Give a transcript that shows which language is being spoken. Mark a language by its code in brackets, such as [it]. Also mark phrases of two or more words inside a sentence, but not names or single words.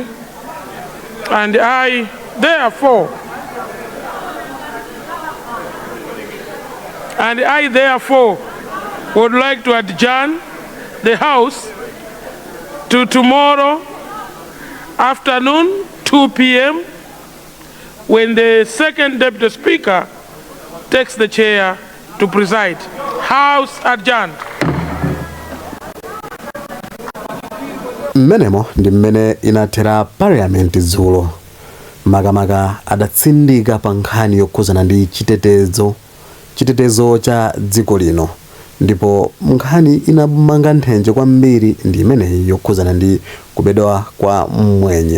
[en] And I, therefore, would like to adjourn the House to tomorrow afternoon, 2 p.m., when the second Deputy Speaker takes the chair to preside. House adjourned. [ny] Mmenemo ndi mmene inathera parliament dzulo. Makamaka adatsindika pa nkhani yokhuzana ndi chitetezo cha dziko lino, ndipo nkhani inamanga nthenje kwambiri ndi imeneyi yokhuzana ndi kubedwa kwa Mwenye.